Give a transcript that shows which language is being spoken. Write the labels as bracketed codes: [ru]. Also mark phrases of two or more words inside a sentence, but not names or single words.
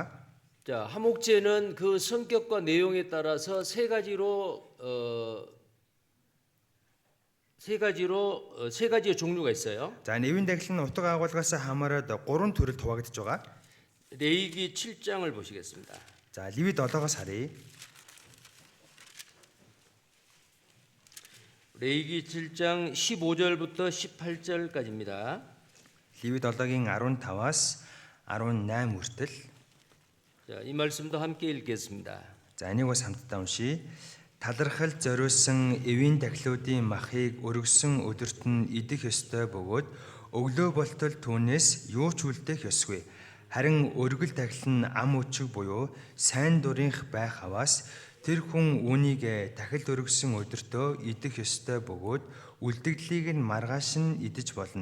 [ko] 자, 화목제는 그 성격과 내용에 따라서 세 가지의 종류가 있어요. [mn] За энэ эвийн дахил нь утга агуулгаас хамаарат 3 төрөлд хуваагдж байгаа. [ko] 레위기 7장을 보시겠습니다. [mn] За Леви 7-оос харъя. [ko] 레위기 7장 15절부터 18절까지입니다. [mn] Леви 7-гийн 15-аас 18 хүртэл. [ko] 자, 이 말씀도 함께 읽겠습니다. [mn] За энийг бас хамтдаа уншийе. Талархал зориулсан эвийн дахлуудын махыг өргөсөн өдөрт нь идэх ёстой бөгөөд өглөө болтол түүнээс юу ч үлдэх ёсгүй. Харин өргөл дахил нь ам өчиг буюу сайн дурынх байх аваас тэр хүн үүнийг дахил өргөсөн өдөртөө идэх ёстой бөгөөд үлдэгдлийг нь маргааш нь идэж болно.